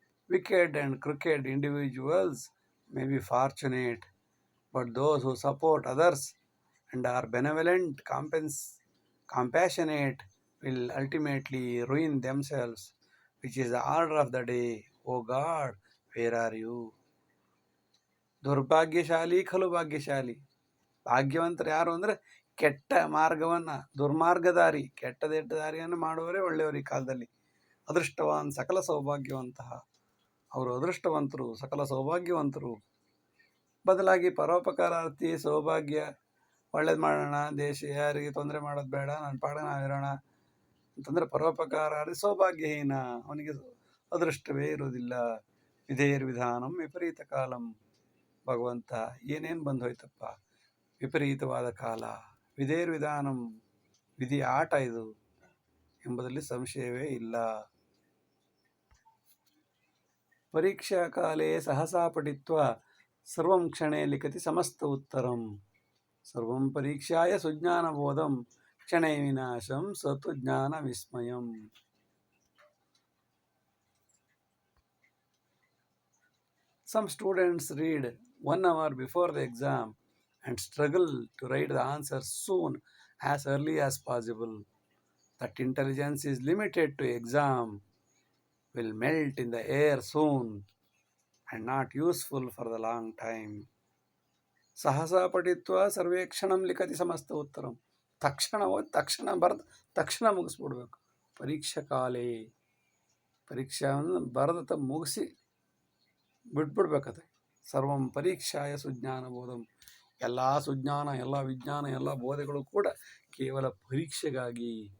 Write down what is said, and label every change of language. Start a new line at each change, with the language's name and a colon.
English: Wicked and crooked individuals may be fortunate, but those who support others and are benevolent, compassionate will ultimately ruin themselves, which is the order of the day. O God, where are you?
Sanskrit: ದುರ್ಭಾಗ್ಯಶಾಲಿ ಖಲು ಭಾಗ್ಯಶಾಲಿ.
Kannada: ಭಾಗ್ಯವಂತರು ಯಾರು ಅಂದರೆ ಕೆಟ್ಟ ಮಾರ್ಗವನ್ನು, ದುರ್ಮಾರ್ಗದಾರಿ, ಕೆಟ್ಟದೆಟ್ಟ ದಾರಿಯನ್ನು ಮಾಡುವವರೇ ಒಳ್ಳೆಯವರು ಈ ಕಾಲದಲ್ಲಿ.
Sanskrit: ಅದೃಷ್ಟವಾನ್ ಸಕಲ ಸೌಭಾಗ್ಯವಂತಹ,
Kannada: ಅವರು ಅದೃಷ್ಟವಂತರು, ಸಕಲ ಸೌಭಾಗ್ಯವಂತರು. ಬದಲಾಗಿ ಪರೋಪಕಾರಾರ್ಥಿ, ಸೌಭಾಗ್ಯ, ಒಳ್ಳೇದು ಮಾಡೋಣ, ದೇಶ ಯಾರಿಗೆ ತೊಂದರೆ ಮಾಡೋದು ಬೇಡ, ನನ್ನ ಪಾಡ ನಾವಿರೋಣ ಅಂತಂದರೆ ಪರೋಪಕಾರಾರ್ಥಿ ಸೌಭಾಗ್ಯಹೀನ, ಅವನಿಗೆ ಅದೃಷ್ಟವೇ ಇರುವುದಿಲ್ಲ.
Sanskrit: ವಿಧೇಯರ್ವಿಧಾನಂ ವಿಪರೀತ ಕಾಲಂ.
Kannada: ಭಗವಂತ ಏನೇನು ಬಂದು ಹೋಯ್ತಪ್ಪ, ವಿಪರೀತವಾದ ಕಾಲ.
Sanskrit: ವಿಧೇಯರ್ವಿಧಾನಂ,
Kannada: ವಿಧಿಯ ಆಟ ಇದು ಎಂಬುದರಲ್ಲಿ ಸಂಶಯವೇ ಇಲ್ಲ.
Sanskrit: ಪರೀಕ್ಷಾ ಕಾಲೇ ಸಹಸಾ ಪಠಿತ್ವಾ ಸರ್ವಂ ಕ್ಷಣೇ ಲಿಖತಿ ಸಮಸ್ತ ಉತ್ತರಂ. ಸರ್ವಂ ಪರೀಕ್ಷಾಯ ಸುಜ್ಞಾನಬೋಧಂ ಕ್ಷಣೇ ವಿನಾಶಂ ಸತು ಜ್ಞಾನ ವಿಸ್ಮಯಂ.
English: Some students read 1 hour before the exam and struggle to write the answers soon, as early as possible. That intelligence is limited to exam, will melt in the air soon, and not useful for the long time.
Sanskrit: ಸಹಸಾ ಪಠಿತ್ವ ಸರ್ವೇ ಕ್ಷಣಂ ಲಿಖತಿ ಸಮಸ್ತ ಉತ್ತರಂ.
Kannada: ತಕ್ಷಣ ಓದಿ ತಕ್ಷಣ ಬರೆದು ತಕ್ಷಣ ಮುಗಿಸ್ಬಿಡ್ಬೇಕು.
Sanskrit: ಪರೀಕ್ಷಾ ಕಾಲೇ,
Kannada: ಪರೀಕ್ಷೆಯನ್ನು ಬರೆದ ಮುಗಿಸಿ ಬಿಟ್ಬಿಡ್ಬೇಕದು.
Sanskrit: ಸರ್ವಂ ಪರೀಕ್ಷಾಯ ಸುಜ್ಞಾನಬೋಧಂ.
Kannada: ಎಲ್ಲ ಸುಜ್ಞಾನ, ಎಲ್ಲ ವಿಜ್ಞಾನ, ಎಲ್ಲ ಬೋಧೆಗಳು ಕೂಡ ಕೇವಲ ಪರೀಕ್ಷೆಗಾಗಿ.